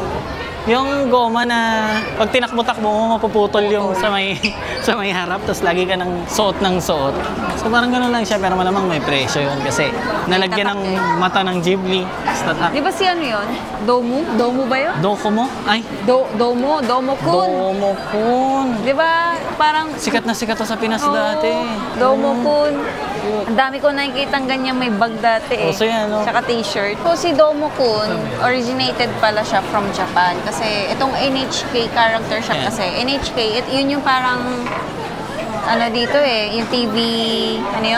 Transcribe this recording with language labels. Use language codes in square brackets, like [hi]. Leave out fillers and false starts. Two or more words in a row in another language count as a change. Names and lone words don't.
[tl] Yung goma na pag tinakbo-takbo mo, mapuputol yung sa may, sa may harap. Tapos lagi ka ng suot ng suot. So parang gano'n lang siya. Pero malamang may presyo yun. Kasi nalagyan ng mata ng Ghibli. Di ba si ano yun? Domu? Domu ba yun? Dokomo? Ay, Domo? Domo-kun? Domo-kun. Di ba parang... Sikat na sikat to sa Pinas Oo, dati. Domo-kun. Ang dami ko nakikita ganyan may bag dati eh. So yan, no? Tsaka t-shirt. So si Domo-kun, originated pala siya from Japan. Kasi itong NHK character siya Yeah. kasi. NHK, yun yung parang ano dito eh, yung TV, ano yun?